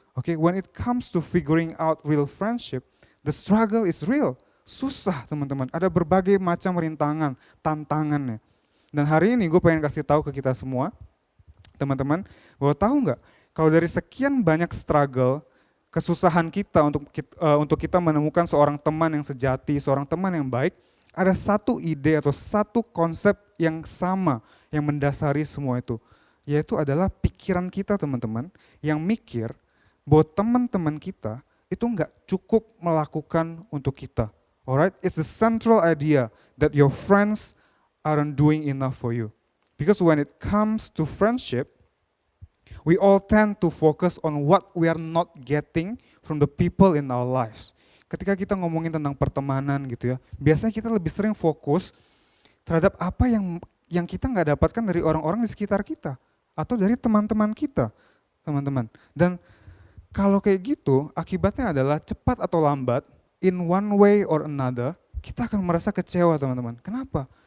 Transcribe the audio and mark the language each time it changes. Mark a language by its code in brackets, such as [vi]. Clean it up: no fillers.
[en] Okay, when it comes to figuring out real friendship, the struggle is real. [id] Susah teman-teman, ada berbagai macam rintangan, tantangannya. Dan hari ini gue pengen kasih tahu ke kita semua, teman-teman, bahwa tahu nggak, kalau dari sekian banyak struggle, kesusahan kita untuk kita menemukan seorang teman yang sejati, seorang teman yang baik, ada satu ide atau satu konsep yang sama yang mendasari semua itu, yaitu adalah pikiran kita teman-teman yang mikir bahwa teman-teman kita itu nggak cukup melakukan untuk kita. [en] Alright, it's the central idea that your friends aren't doing enough for you. Because when it comes to friendship, we all tend to focus on what we are not getting from the people in our lives. [id] Ketika kita ngomongin tentang pertemanan gitu ya, biasanya kita lebih sering fokus terhadap apa yang kita nggak dapatkan dari orang-orang di sekitar kita atau dari teman-teman kita, teman-teman. Dan kalau kayak gitu, akibatnya adalah cepat atau lambat, [en] in one way or another, [id] kita akan merasa kecewa teman-teman. Kenapa?